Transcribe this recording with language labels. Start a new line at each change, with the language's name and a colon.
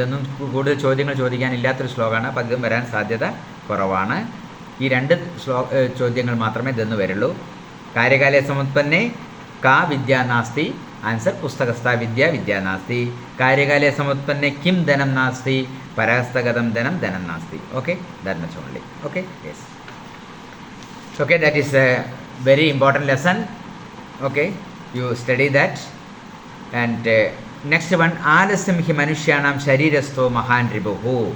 Malayalam: ഇതൊന്നും കൂടുതൽ ചോദ്യങ്ങൾ ചോദിക്കാനില്ലാത്തൊരു ശ്ലോകമാണ്. അപ്പോൾ ഇതും വരാൻ സാധ്യത കുറവാണ്. ഈ രണ്ട് ചോദ്യങ്ങൾ മാത്രമേ ഇതെന്ന് വരുള്ളൂ.
Sanskrit: കാര്യകാലേ സമുത്പന്നേ കാ വിദ്യ നാസ്തി,
Malayalam: ആൻസർ പുസ്തകസ്ഥ വിദ്യ വിദ്യ നാസ്തി.
Sanskrit: കാര്യകാലേ സമുത്പന്നേ കിം ധനം നാസ്തി പരഹസ്തഗതം ധനം ധനം നാസ്തി.
English: Okay, that much only. Okay, yes. Okay, that is a very important lesson. Okay, you study that. And next one,
Sanskrit: ആലസ്യം he മനുഷ്യാണാം ശരീരസ്ഥോ മഹാൻ റിപുഹു.